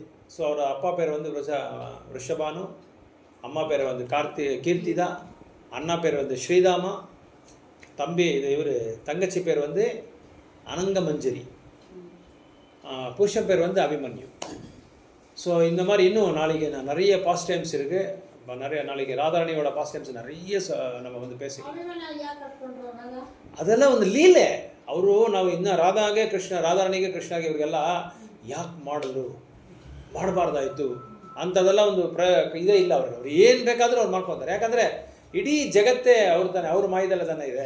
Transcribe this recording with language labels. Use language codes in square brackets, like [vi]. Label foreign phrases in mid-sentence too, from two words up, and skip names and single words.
[ta] ஸோ அவர் அப்பா பேர் வந்து ரிஷபானு, அம்மா பேர் வந்து கீர்த்திதா, அண்ணா பேர் வந்து ஸ்ரீதாமா, இவர் தங்கச்சி பேர் வந்து அனங்கமஞ்சரி, புருஷன் பேர் வந்து அபிமன்யு. ஸோ இந்த மாதிரி இன்னும் நாளைக்கு நிறைய [en] pastimes [ta] இருக்குது. நாளைக்கு ராதாராணியோட [en] pastimes [ta] நிறைய நம்ம வந்து பேசிக்கலாம். [kn] ಅದೆಲ್ಲ ಒಂದು ಲೀಲೆ. ಅವರು ನಾವು ಇನ್ನು ರಾಧಾರಾಣಿಗೆ ಕೃಷ್ಣಗೆ ಇವರಿಗೆಲ್ಲ ಯಾಕೆ ಮಾಡಬಾರ್ದಾಯಿತು ಅಂಥದ್ದೆಲ್ಲ ಒಂದು ಇದೇ ಇಲ್ಲ ಅವ್ರಿಗೆ. ಅವ್ರು ಏನು ಬೇಕಾದರೂ ಅವ್ರು ಮಾಡ್ಕೊತಾರೆ. ಯಾಕಂದರೆ ಇಡೀ ಜಗತ್ತೇ ಅವ್ರು ತಾನೆ, ಅವ್ರ ಮಾಯದಲ್ಲ ತಾನೆ ಇದೆ.